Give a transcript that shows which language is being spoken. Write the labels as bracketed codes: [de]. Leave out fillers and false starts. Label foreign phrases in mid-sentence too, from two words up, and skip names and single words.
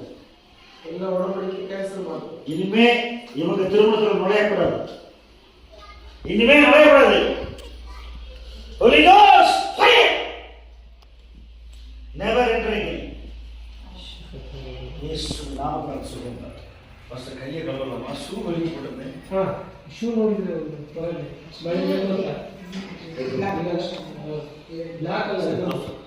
[kn] ಎಲ್ಲ ಒಡಂಬಡಿಕೆ ಕ್ಯಾನ್ಸಲ್ ಮಾಡು. [ta] இனிமே இவங்க திருமணத்தில் நுழையக்கூடாது, இனிமே நுழையக்கூடாது. [en] Holy Ghost fire, never entering. [ta] இயேசு நாமத்தில் சொல்லுங்க. ஃபர்ஸ்ட் கையை கழுவலாமா? ஷூ வெளியே போட்டுருந்தேன். [kn] ஷூ ನೋಡಿದ್ರೆ ಬರಲ್ಲ, ಬೈಬಲ್ ಇಲ್ಲ, [en] black colour